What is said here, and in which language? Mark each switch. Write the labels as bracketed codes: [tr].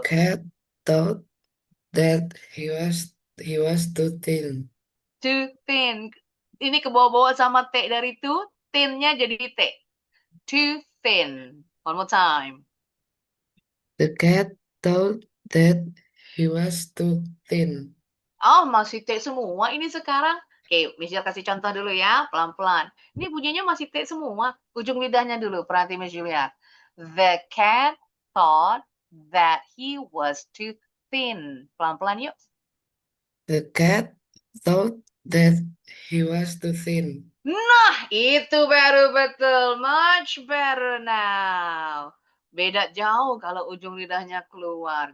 [en] cat thought that he was too thin. Too thin. [id] Ini kebawa-bawa sama T dari too, thin-nya jadi T. [en] Too thin. One more time. The cat thought that he was too thin. [id] Oh, masih T semua ini sekarang. Oke, Michelle kasih contoh dulu ya, pelan-pelan. Ini bunyinya masih T semua. Ujung lidahnya dulu, perhati Miss Julia. [en] The cat thought that he was too thin. [id] Pelan-pelan yuk. [en] The cat thought that he was too thin. [id] Nah, itu baru betul. [en] Much better now. [id] Beda jauh kalau ujung lidahnya keluar.